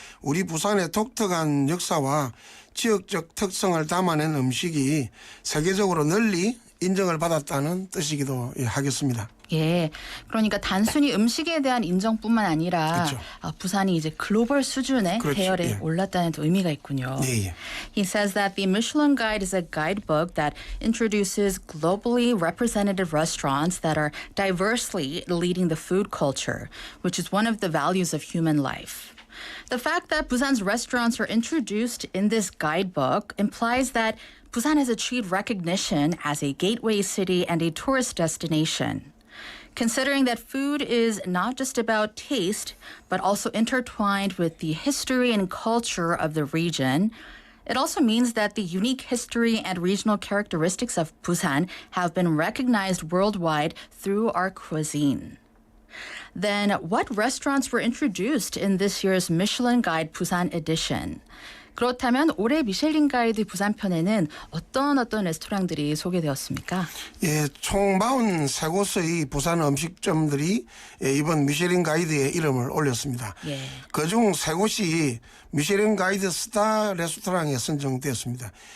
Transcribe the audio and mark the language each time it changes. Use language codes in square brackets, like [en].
[ko] 우리 부산의 독특한 역사와 지역적 특성을 담아낸 음식이 세계적으로 널리 인정을 받았다는 뜻이기도 하겠습니다. 예, 그러니까 단순히 음식에 대한 인정뿐만 아니라 그렇죠. 부산이 이제 글로벌 수준의 그렇죠. 대열에 예. 올랐다는 또 의미가 있군요. 예. [en] He says that the Michelin Guide is a guidebook that introduces globally representative restaurants that are diversely leading the food culture, which is one of the values of human life. The fact that Busan's restaurants are introduced in this guidebook implies that Busan has achieved recognition as a gateway city and a tourist destination. Considering that food is not just about taste, but also intertwined with the history and culture of the region, it also means that the unique history and regional characteristics of Busan have been recognized worldwide through our cuisine. Then, what restaurants were introduced in this year's Michelin Guide Busan edition? [ko] 그렇다면 올해 미슐린 가이드 부산편에는 어떤 레스토랑들이 소개되었습니까? 예, 총 43곳의 부산 음식점들이 이번 미슐린 가이드에 이름을 올렸습니다. 예. 그중 3곳이 미슐린 가이드 스타 레스토랑에 선정되었습니다.